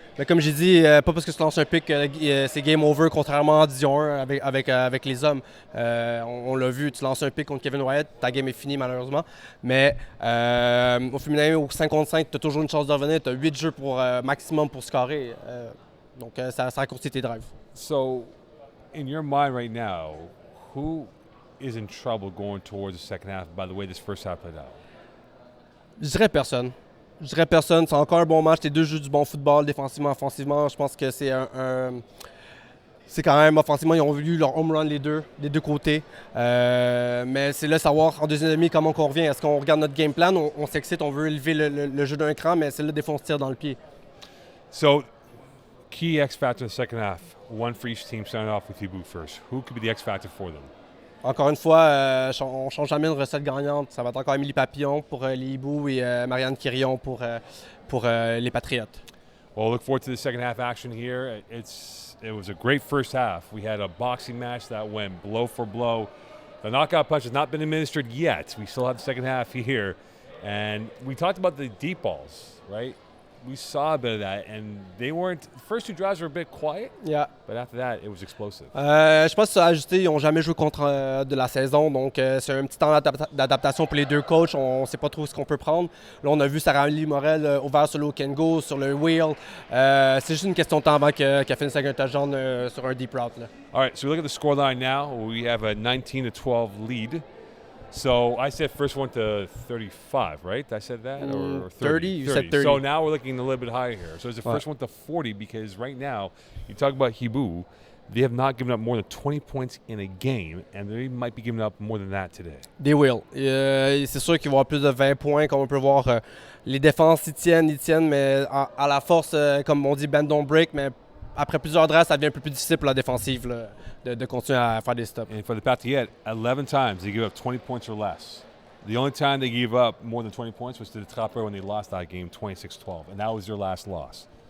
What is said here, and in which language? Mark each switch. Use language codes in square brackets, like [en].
[fr] Mais comme j'ai dit, pas parce que tu lances un pick, c'est game over, contrairement à Division 1 avec les hommes. On l'a vu, tu lances un pick contre Kevin Wyatt, ta game est finie malheureusement. Mais au féminin, au 5 contre 5, tu as toujours une chance de revenir. Tu as 8 jeux maximum pour scorer. Donc ça raccourcit tes drives. [en] So, in your mind right now, who is in trouble going towards the second half by the way this first half played out? [fr] Je dirais personne. C'est encore un bon match. Les deux jouent du bon football, défensivement, offensivement. Je pense que c'est c'est quand même offensivement, ils ont eu leur home run des deux côtés. Mais c'est là savoir en deuxième demi comment on revient. Est-ce qu'on regarde notre game plan, on s'excite, on veut élever le jeu d'un cran, mais c'est là des fois on se tire dans le pied. [en] So, key X factor in the second half. One for each team, starting off with Hiboux first. Who could be the X factor for them? [fr] Encore une fois, on ne change jamais une recette gagnante. Ça va être encore Émilie Papillon pour les Hiboux et Marianne Quirion pour les Patriotes. [en] Well, look forward to the second half action here. It was a great first half. We had a boxing match that went blow for blow. The knockout punch has not been administered yet. We still have the second half here. And we talked about the deep balls, right? We saw a bit of that, and they weren't. The first 2 drives were a bit quiet, Yeah. but after that, it was explosive. [fr] Je pense que ça a ajusté. Ils n'ont jamais joué contre de la saison, donc c'est un petit temps d'adaptation pour les deux coachs. On ne sait pas trop ce qu'on peut prendre. Là, on a vu Sarah Morel ouvert sur le can go, sur le wheel. C'est juste une question de temps avant qu'elle finisse avec un touchdown sur un deep route. Là. [en] All right, so we look at the scoreline now. We have a 19-12 lead. So I said first one to 35, right? I said that? Or 30? You said 30. So now we're looking a little bit higher here. So it's the first one to 40 because right now, you talk about Hiboux, they have not given up more than 20 points in a game, and they might be giving up more than that today. They will. [fr] C'est sûr qu'ils vont avoir plus de 20 points, comme on peut voir. Les défenses, ils tiennent, mais à la force, comme on dit, [en] bend don't break, [fr] mais après plusieurs drives, ça devient un peu plus difficile pour la défensive là, de continuer à faire des stops. [en] And for the Patriots, 11 times they give up 20 points or less. The only time they gave up more than 20 points was to the Trapper when they lost that game 26-12, and that was their last loss.